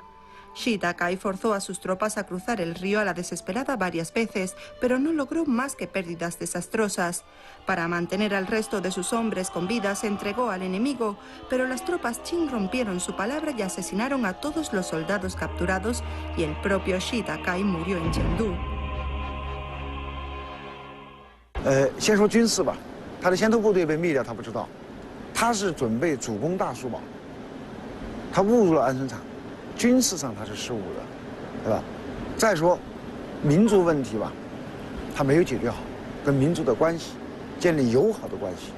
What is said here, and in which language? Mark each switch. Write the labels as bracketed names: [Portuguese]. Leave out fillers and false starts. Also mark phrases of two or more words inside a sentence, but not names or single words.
[Spanish] Shida Kai forzó a sus tropas a cruzar el río a la desesperada varias veces, pero no logró más que pérdidas desastrosas. Para mantener al resto de sus hombres con vida se entregó al enemigo, pero las tropas Qin rompieron su palabra y asesinaron a todos los soldados capturados y el propio Shida Kai murió en Chengdu. [Chinese] 先说军事吧，他的先头部队被灭掉，他不知道，他是准备主攻大苏堡，他误入了安顺场。军事上他是失误的，对吧？再说，民族问题吧，他没有解决好，跟民族的关系，建立友好的关系。